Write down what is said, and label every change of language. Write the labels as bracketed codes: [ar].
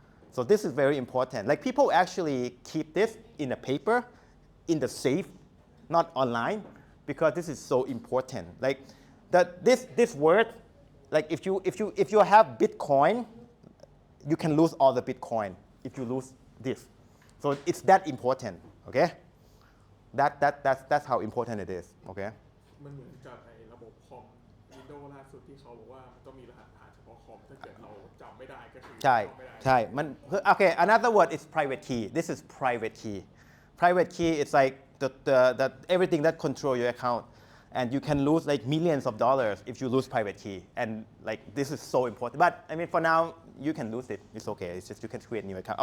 [en] So this is very important. Like people actually keep this in a paper, in the safe, not online, because this is so important. Like this word. Like if you have Bitcoin, you can lose all the Bitcoin if you lose this. So it's that important, okay? That's how important it is, okay? [th] มันเหมือนกับไอ้ระบบคอม Windows ล่าสุดที่เขาบอกว่ามันต้องมีรหัสผ่านเฉพาะคอมถ้าเกิดเราจำไม่ได้ก็คือ ใช่ จำไม่ได้ ใช่มัน [en] okay another word is private key. This is private key. Private key is like the everything that control your account. And you can lose like millions of dollars if you lose private key. And like this is so important. But I mean, for now, you can lose it. It's okay. It's just you can create a new account.